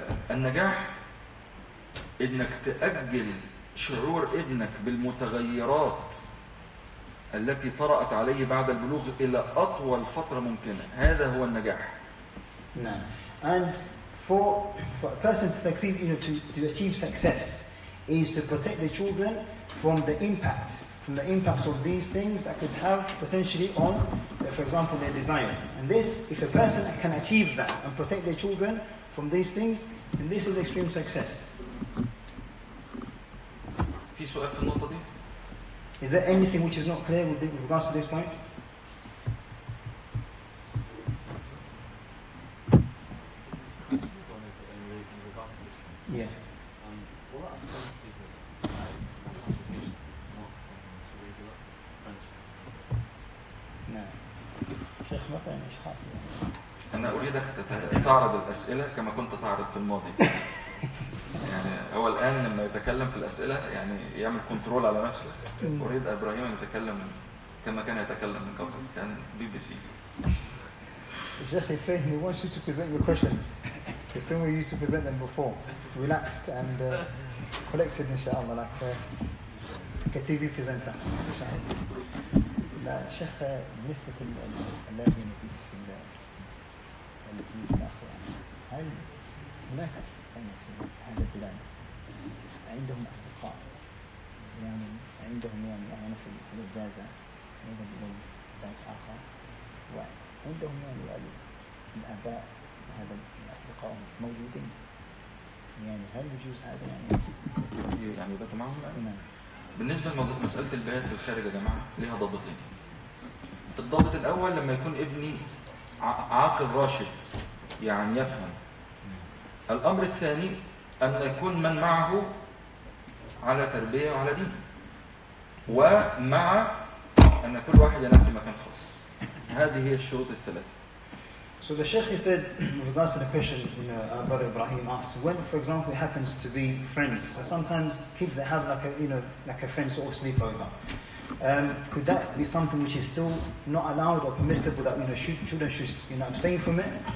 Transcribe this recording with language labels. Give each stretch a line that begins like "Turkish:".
Arabic: النجاح إنك تأجل شعور ابنك بالمتغيرات التي طرأت عليه بعد البلوغ إلى أطول فترة ممكنة. هذا هو النجاح. نعم.
English: And for a person to succeed, to achieve success, is to protect the children from the impact of these things that could have potentially on, for example, their desires. And this, if a person can achieve that and protect their children from these things, then this is extreme success.
Arabic: في سؤال في النقطة دي؟
English: Is there anything which is not clear with regards to this point? Yeah. What about friends sleeping? Is quantification not something to regular friends sleeping?
Arabic: نعم. شيخ مثلا ايش خاص يعني؟ أنا أريدك تعرض الأسئلة كما كنت تعرض في الماضي. يعني هو الآن لما يتكلم في الأسئلة يعني يعمل كنترول على نفسه. أريد إبراهيم أن يتكلم كما كان يتكلم من قبل، كان BBC.
English: Sheikh is saying he wants you to present your questions the same way you used to present them before, relaxed and collected, inshallah, like a TV presenter.
Arabic: Inshallah. لا شيخ بالنسبة للذين يبيت في البيوت الأخوة، هل هناك في هذه البلاد عندهم أصدقاء يعني عندهم يعني أنا في الإجازة نذهب إلى بيت آخر وعندهم يعني الآباء هذا الأصدقاء موجودين، يعني هل يجوز هذا يعني ده معهم؟ نعم. بالنسبة لمسألة البيات في الخارج يا جماعة ليها ضابطين. الضابط الأول لما يكون ابني عاقل راشد يعني يفهم. الأمر الثاني أن يكون من معه على تربية وعلى دين، ومع أن كل واحد ينام في مكان خاص. هذه هي الشروط الثلاثة.
English: So the Sheikh, he said, with regards to the question, our brother Ibrahim asked, when, for example, it happens to be friends, sometimes kids that have like a friend sort of sleepover, could that be something which is still not allowed or permissible that children should abstain from it?